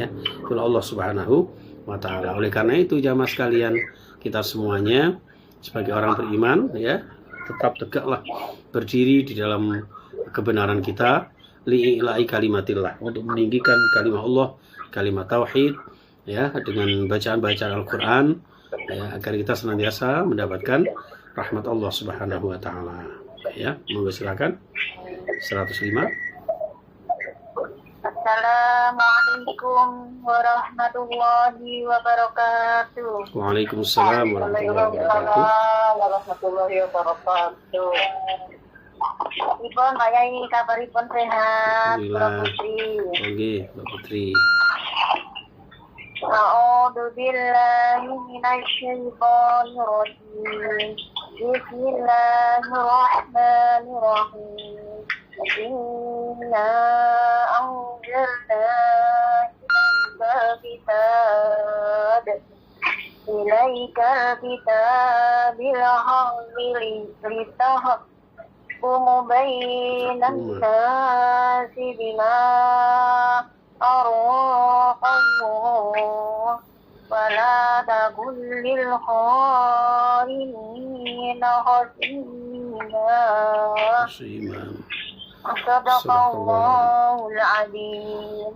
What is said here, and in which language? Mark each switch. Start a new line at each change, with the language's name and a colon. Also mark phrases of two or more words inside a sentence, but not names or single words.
Indonesian: Itu Allah
Arabic: سبحانه وتعالى.
Indonesian: Oleh karena itu, jamaah sekalian, kita semuanya sebagai orang beriman, ya, tetap tegaklah berdiri di dalam kebenaran kita,
Arabic: لإعلاء كلمة الله,
Indonesian: untuk meninggikan kalimat Allah, kalimat tauhid, ya, dengan bacaan-bacaan Al-Quran, ya, agar kita senantiasa mendapatkan rahmat Allah
Arabic: سبحانه وتعالى.
Indonesian: Ya, monggo silakan. 105.
Arabic: السلام عليكم ورحمة الله وبركاته. وعليكم السلام ورحمة الله wabarakatuh.
Javanese: Ipun Mbak Yai, kabaripun sehat, Mbak Alhamdulillah. Putri.
Indonesian: Oke, Mbak Putri.
Arabic: أعوذ بالله من الشيطان الرجيم بسم الله الرحمن الرحيم إنا أنزلنا إليك الكتاب بالحق لتحكم بين الناس بما أراك الله ولا تكن للخائنين خصيما صدق الله العظيم.